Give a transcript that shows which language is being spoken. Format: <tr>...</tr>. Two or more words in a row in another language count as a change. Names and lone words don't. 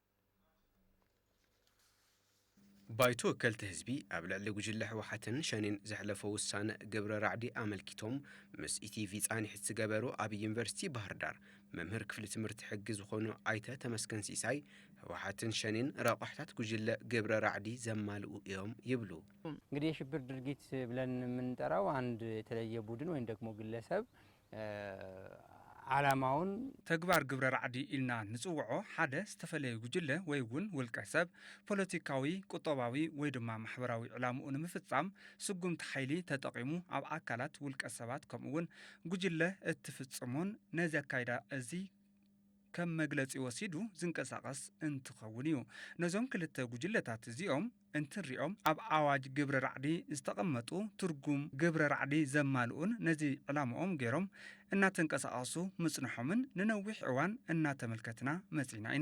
<ti>ባይቶ ወከልቲ ህዝቢ ኣብ ልዕሊ ጉጅለ ሕወሓትን ሸኔን ዘሕለፈ ውሳነ ግብረ ራዕዲ ኣመልኪቶም ምስ ኢቲቪ ጻኒሕት ዝገበሩ ኣብ ዩኒቨርሲቲ ባህር ዳር መምህር ክፍሊ ትምህርቲ ሕጊ ዝኾኑ ኣይተ ተመስገን ሲሳይ ሕወሓትን ሸኔን ረቋሕታት ጉጅለ ግብረ ራዕዲ ዘማልኡ እዮም ይብሉ።</ti> <am>እንግዲህ የሽብር ድርጊት ብለን የምንጠራው አንድ የተለየ ቡድን ወይም ደግሞ ግለሰብ ዓላማውን</am> <ti>ተግባር ግብረ ራዕዲ ኢልና ንጽውዖ ሓደ ዝተፈለየ ጉጅለ ወይ እውን ውልቀ ሰብ ፖለቲካዊ ቁጠባዊ ወይ ድማ ማሕበራዊ ዕላምኡ ንምፍጻም ስጉምቲ ሓይሊ ተጠቂሙ ኣብ ኣካላት ውልቀ ሰባት ከምኡ እውን ጉጅለ እትፍጽሙን ነዚ ኣካይዳ እዚ ከም መግለጺ ወሲዱ ዝንቀሳቐስ እንትኸውን እዩ ነዞም ክልተ ጉጅለታት እዚኦም እንትንሪኦም ኣብ ኣዋጅ ግብረ ራዕዲ ዝተቐመጡ ትርጉም ግብረ ራዕዲ ዘማልኡን ነዚ ዕላምኦም ገይሮም እናተንቀሳቐሱ ምጽንሖምን ንነዊሕ እዋን እናተመልከትና መጺና ኢና</ti>